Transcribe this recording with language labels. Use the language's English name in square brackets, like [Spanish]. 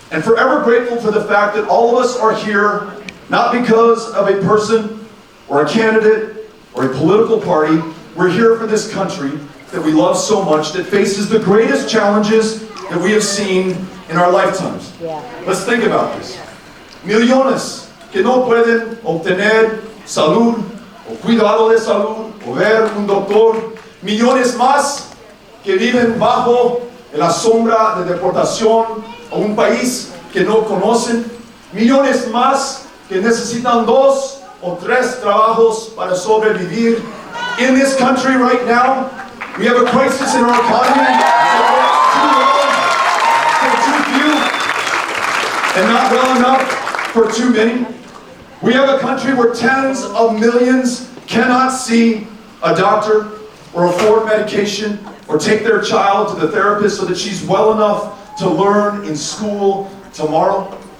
[English] And forever grateful for the fact that all of us are here, not because of a person, or a candidate, or a political party. We're here for this country that we love so much, that faces the greatest challenges that we have seen in our lifetimes. Let's think about this. [Spanish] Millones que no pueden obtener salud, o cuidado de salud, o ver un doctor, millones más que viven bajo la sombra de deportación a un país que no conocen, millones más que necesitan 2 o 3 trabajos para sobrevivir. [English] In this country right now, we have a crisis in our economy, too low for too few, and not well enough for too many. We have a country where tens of millions cannot see a doctor or afford medication or take their child to the therapist so that she's well enough to learn in school tomorrow.